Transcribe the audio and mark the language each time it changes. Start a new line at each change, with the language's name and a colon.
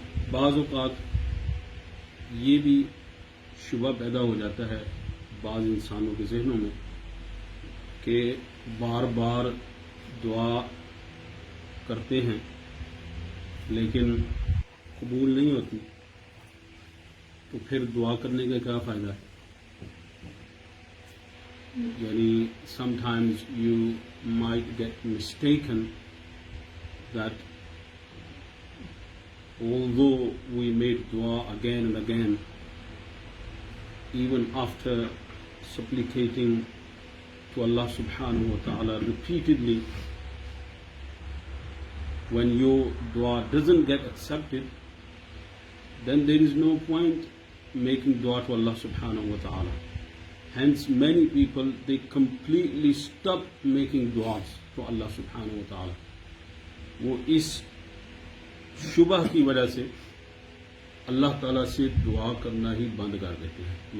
Urdu: بعض اوقات یہ بھی شبہ پیدا ہو جاتا ہے بعض انسانوں کے ذہنوں میں کہ بار بار دعا کرتے ہیں لیکن قبول نہیں ہوتی تو پھر دعا کرنے کا کیا فائدہ ہے.
English: یعنی sometimes you might get mistaken that although we made dua again and again, even after supplicating to Allah subhanahu wa ta'ala repeatedly, when your dua doesn't get accepted, then there is no point making dua to Allah subhanahu wa ta'ala. Hence many people, they completely stop making du'as to Allah subhanahu wa ta'ala.
Urdu: وہ اس شبہ کی وجہ سے اللہ تعالیٰ سے دعا کرنا ہی بند کر دیتے ہیں.